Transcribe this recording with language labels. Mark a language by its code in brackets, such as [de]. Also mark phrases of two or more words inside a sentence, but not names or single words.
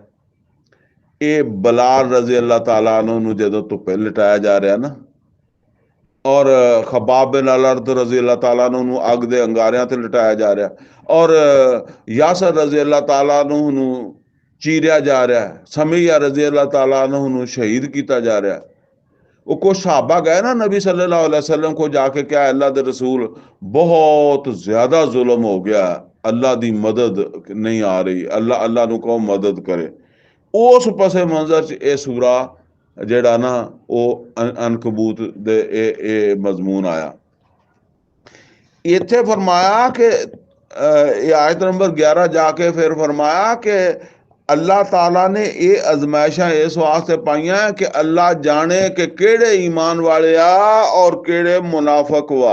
[pa] ਇਹ ਬਲਾਲ [ar] رضي الله تعالى [pa] ਨੂੰ ਜਦੋਂ ਧੁੱਪੇ ਲਿਟਾਇਆ ਜਾ ਰਿਹਾ ਨਾ, ਔਰ ਖਬਾਬ ਬਿਨ ਅਲ-ਅਰਦ [ar] رضي الله تعالى [pa] ਨੂੰ ਅੱਗ ਦੇ ਅੰਗਾਰਿਆਂ ਤੇ ਲਿਟਾਇਆ ਜਾ ਰਿਹਾ, ਔਰ ਯਾਸਰ [ar] رضي الله تعالى [pa] ਨੂੰ ਚੀਰਿਆ ਜਾ ਰਿਹਾ, ਸਮੀਆ [ar] رضي الله تعالى [pa] ਨੂੰ ਸ਼ਹੀਦ ਕੀਤਾ ਜਾ ਰਿਹਾ। ਉਹ ਕੁਛ ਸਹਾਬਾ ਗਏ ਨਾ ਨਬੀ [ar] صلى الله عليه وسلم [ur] کو جا کے کیا اللہ کے رسول بہت زیادہ ظلم ہو گیا، اللہ کی مدد نہیں آ رہی، اللہ [pa] ਨੂੰ ਕਹੋ ਮਦਦ ਕਰੇ। ਉਸ ਪਸੇ ਮੰਜ਼ਰ 'ਚ ਇਹ ਸੂਰਾ ਜਿਹੜਾ ਨਾ ਉਹ ਅਨਕਬੂਤ ਦੇ ਇਹ ਮਜ਼ਮੂਨ ਆਇਆ। ਇੱਥੇ ਫਰਮਾਇਆ ਕਿ ਇਹ ਆਇਤ ਨੰਬਰ 11 ਜਾ ਕੇ ਫਿਰ ਫਰਮਾਇਆ ਕਿ ਅੱਲਾਹ ਤਾਲਾ ਨੇ ਇਹ ਅਜ਼ਮਾਇਸ਼ਾਂ ਇਸ ਵਾਸਤੇ ਪਾਈਆਂ ਕਿ ਅੱਲਾਹ ਜਾਣੇ ਕਿ ਕਿਹੜੇ ਈਮਾਨ ਵਾਲੇ ਆ ਔਰ ਕਿਹੜੇ ਮੁਨਾਫਕ ਵਾ।